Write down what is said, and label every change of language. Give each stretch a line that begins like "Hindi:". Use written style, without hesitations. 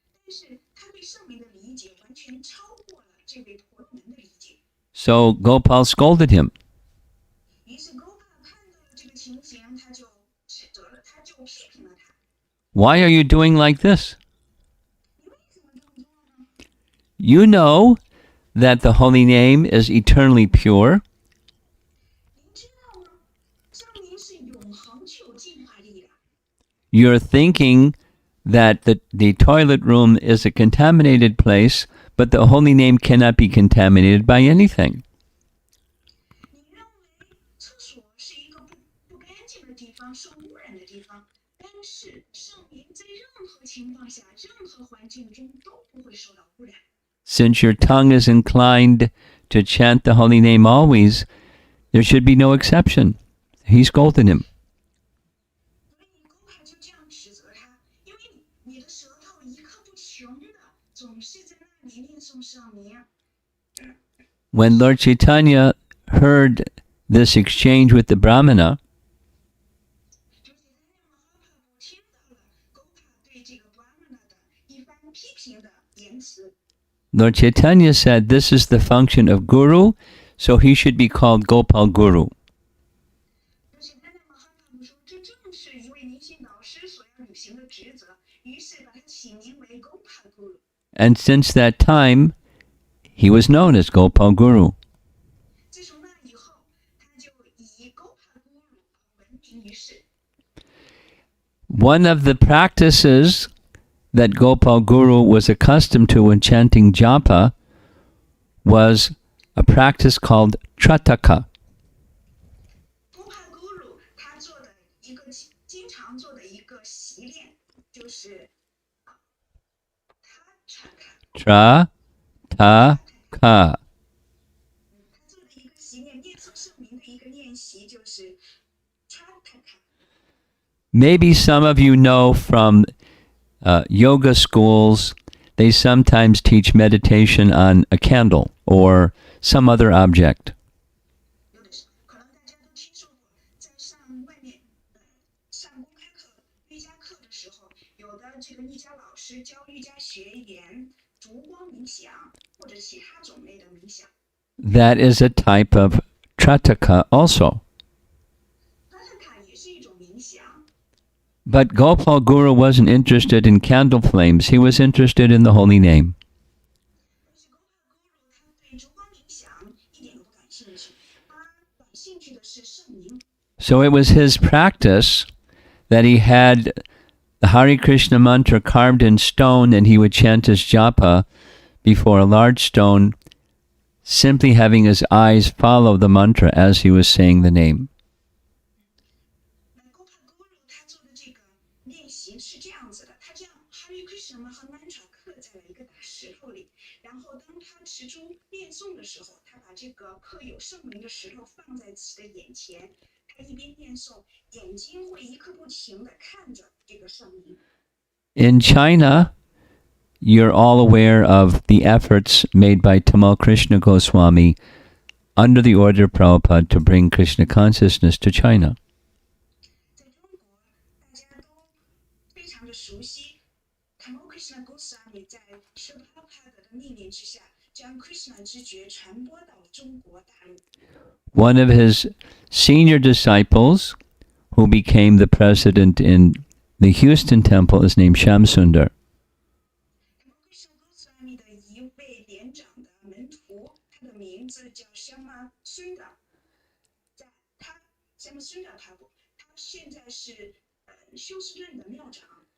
Chinese: 是他对圣名的理解完全超过了这位婆罗门的理解。
English: So Gopal scolded him.
Chinese: 于是 Gopala 看到了这个情形，他就指责了，他就批评了他。
English: Why are you doing like this?
Chinese: 你为什么这么做呢？
English: You know that the holy name is eternally pure.
Chinese: 您知道吗？圣名是永恒具有净化力的。
English: You're thinking that the toilet room is a contaminated place, but the holy name cannot be contaminated by anything.
Chinese: 你认为厕所是一个不干净的地方，受污染的地方，但是圣名在任何情况下、任何环境中都不会受到污染。
English: Since your tongue is inclined to chant the holy name always, there should be no exception. He scolded him.
Chinese: 所以Gopala就这样指责他，因为你的舌头一刻不穷的总是在那里念诵圣名。
English: When Lord Chaitanya heard this exchange with the Brahmana,
Chinese: 就在那Mahaprabhu 听到了 Gopala 对这个 Brahmana 的一番批评的言辞。
English: Lord Chaitanya said this is the function of Guru, so he should be called Gopal Guru.
Chinese: 而且他在Mahaprabhu 说，这正是一位灵性导师所要履行的职责，于是把他起名为 Gopala Guru。
English: And since that time, he was known as Gopal Guru.
Chinese: 自从那以后，他就以 Gopala Guru 而闻名于世。
English: One of the practices that Gopal Guru was accustomed to when chanting japa was a practice called Trataka.
Chinese: Gopala Guru 他做的一个经常做的一个习练，就是他查卡。
English: Trataka.
Chinese: 他做的一个习练，念诵圣名的一个练习就是 Trataka。
English: Maybe some of you know from yoga schools, they sometimes teach meditation on a candle or some other object.
Chinese: 有的时候可能大家都听说过，在上外面上公开课、瑜伽课的时候，有的这个瑜伽老师教瑜伽学员烛光冥想或者其他种类的冥想。
English: That is a type of Trataka also.
Chinese: Trataka 也是一种冥想。
English: But Gopal Guru wasn't interested in candle flames. He was interested in the holy name.
Chinese: 但是 Gopala Guru 他对烛光冥想一点都不感兴趣，他感兴趣的是圣名。
English: So it was his practice that he had the Hare Krishna mantra carved in stone, and he would chant his japa before a large stone, simply having his eyes follow the mantra as he was saying the name.
Chinese: Gopala Guru 他做的这个练习是这样子的，他将 Hare Krishna 和 mantra 刻在了一个大石头里，然后当他持珠念诵的时候，他把这个刻有圣名的石头放在自己的眼前，他一边念诵，眼睛会一刻不停地看着这个圣名。
English: In China, you're all aware of the efforts made by Tamal Krishna Goswami under the order of Prabhupada to bring Krishna consciousness to China.
Chinese: 在中国，大家都非常的熟悉 Tamal Krishna Goswami 在 Srila Prabhupada 的命令之下，将 Krishna 之觉传播到了中国大陆。
English: One of his senior disciples, who became the president in the Houston temple, is named Shamsundar.
Chinese: Tamal Krishna Goswami 的一位连长的门徒，他的名字叫 Shama Sundar， 在他 Shama Sundar Prabhu， 他现在是休斯顿的庙长。